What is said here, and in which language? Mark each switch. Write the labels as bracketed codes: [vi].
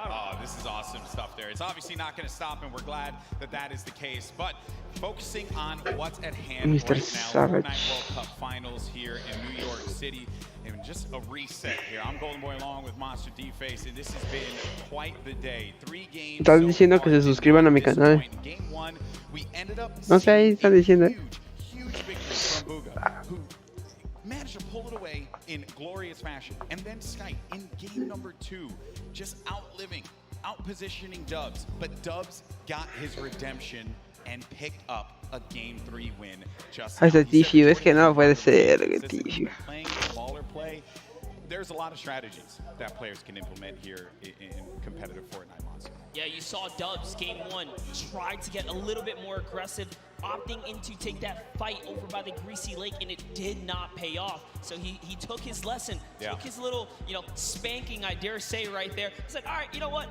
[en] Oh, this is awesome stuff there. It's obviously not going to stop, and we're glad that that is the case. But focusing on what's at hand Mr. right now, Savage. Fortnite World Cup Finals here in New York City. And just a reset here. I'm Golden Boy along with Monster D-Face, and this has been quite the day. 3 games. [es] Están diciendo que se suscriban a mi canal. [en] Game 1, we ended up [es] No sé, ahí están diciendo. [en] huge victory from Bugha, who managed to pull it away in glorious fashion. And then Skype in game number 2, just outpositioning Dubs. But Dubs got his redemption and picked up a game 3 win just now. [es] Ese Tifio, es que no puede ser, Tifio. [en] Playing smaller play, there's a lot of strategies that players can implement here in competitive Fortnite Monster. Yeah, you saw Dubs, game 1, tried to get a little bit more aggressive, opting in to take that fight over by the Greasy Lake, and it did not pay off. So he took his lesson, took his little, spanking, I dare say, right there. He's like, all right, you know what?